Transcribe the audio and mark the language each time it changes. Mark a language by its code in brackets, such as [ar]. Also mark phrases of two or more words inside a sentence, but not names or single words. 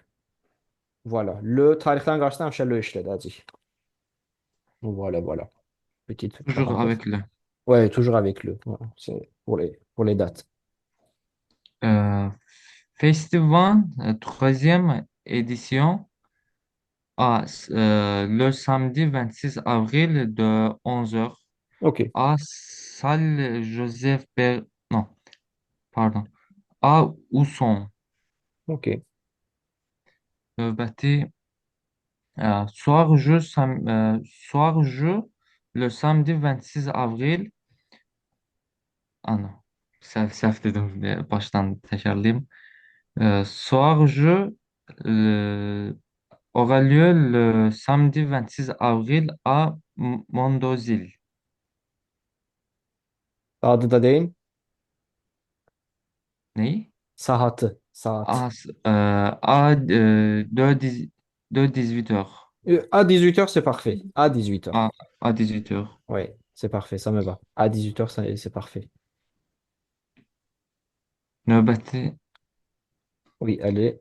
[fr] Voilà. [az] Le tarixlərin qarşısında həmişə le işlədəcəyik. [fr] Voilà, voilà. Petite Toujours parenthèse. avec le. Ouais, toujours avec le. Voilà, c'est pour les dates. Euh, Festival, troisième édition, le samedi 26 avril de 11 heures Ok, à salle Joseph Ber... Non, pardon. À Ousson, ok. bâti, soir jeu le samedi 26 avril. Ah non, [az] səhv dedim. Baştan təkrarlayım. [fr] Soir jeu aura lieu le samedi 26 avril à Mondozil. [az] Adı da deyin. Neyi? Saatı. Saat. [fr] À 2-18 heures. À 18 heures, c'est parfait. À 18 heures. À, à 18 heures. Oui, c'est parfait, ça me va. À 18 heures, c'est parfait. [az] Nöbeti. [fr] Oui, allez.